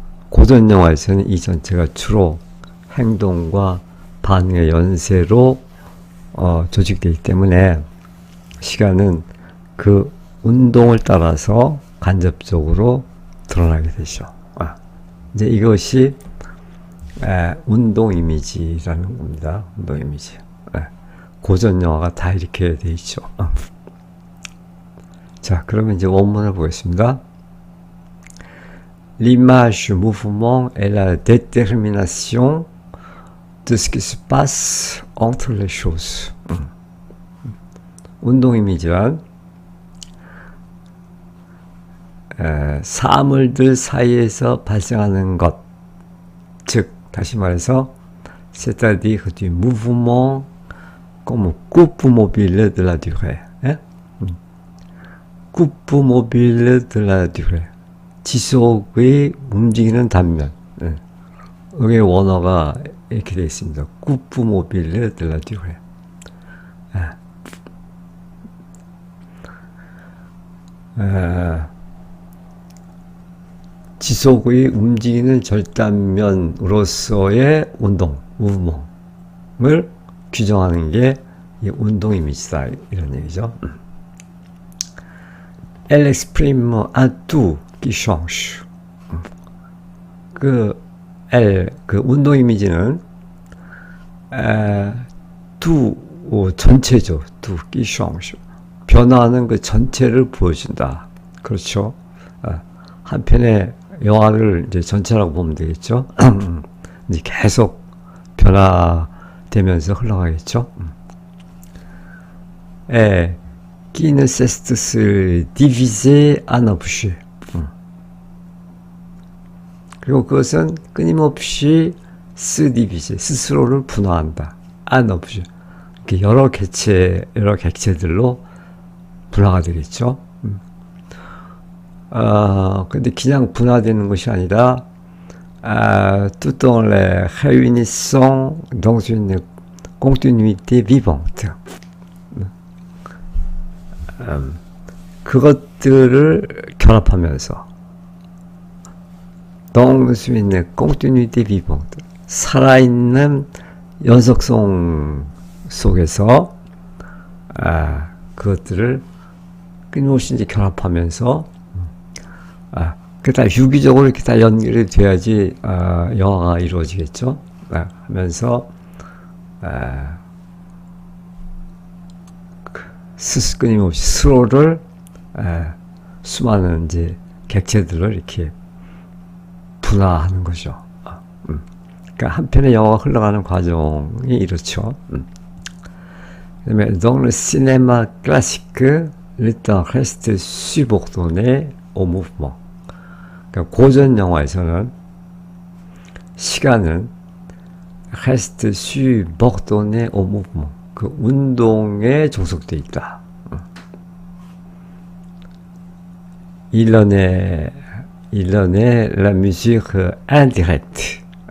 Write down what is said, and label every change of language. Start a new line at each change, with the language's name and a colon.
Korean: 고전 영화에서는 이 전체가 주로 행동과 반응의 연쇄로 조직되기 때문에 시간은 그 운동을 따라서 간접적으로 드러나게 되죠. 이제 이것이 운동 이미지라는 겁니다. 운동 이미지. 고전 영화가 다 이렇게 돼 있죠. 자, 그러면 이제 원문을 보겠습니다.
French: L'image mouvement est la détermination de ce qui se passe entre les choses.
Korean: 운동 이미지란 사물들 사이에서 발생하는 것, 즉 다시 말해서
French: c'est-à-dire du mouvement comme coupe mobile de la durée. coupe mobile de la durée.
Korean: 지속의 움직이는 단면. 여기 원어가 이렇게 되어 있습니다.
French: coupe mobile de la durée.
Korean: 지속의 움직이는 절단면으로서의 운동, 무브먼을 규정하는 게 이 운동 이미지다, 이런 얘기죠.
French: Elle exprime un tout qui change.
Korean: 그 운동 이미지는 전체죠.
French: tout qui change.
Korean: 변화하는 그 전체를 보여준다. 그렇죠. 한편의 영화를 이제 전체라고 보면 되겠죠. 이제 계속 변화되면서 흘러가겠죠.
French: qui ne cesse de se diviser en objet.
Korean: 그리고 그것은 끊임없이
French: se diviser,
Korean: 스스로를 분화한다.
French: en objet.
Korean: 여러 객체들로 분화가 되겠죠. 근데 그냥 분화되는 것이 아니라,
French: tout en les réunissant dans une continuité vivante.
Korean: 그것들을 결합하면서,
French: dans une continuité vivante.
Korean: 살아있는 연속성 속에서, 그것들을 끊임없이 이제 결합하면서, 그 다 유기적으로 이렇게 다 연결이 돼야지 영화가 이루어지겠죠. 하면서 끊임없이 서로를 수많은 이제 객체들을 이렇게 분화하는 거죠. 그러니까 한편의 영화가 흘러가는 과정이 이렇죠. 그다음에
French: dans le cinéma classique, le temps reste subordonné au mouvement.
Korean: 그러니까 고전 영화에서는 시간은
French: reste subordonné au mouvement.
Korean: 그 운동에 종속되어 있다.
French: Il en est la musique indirecte.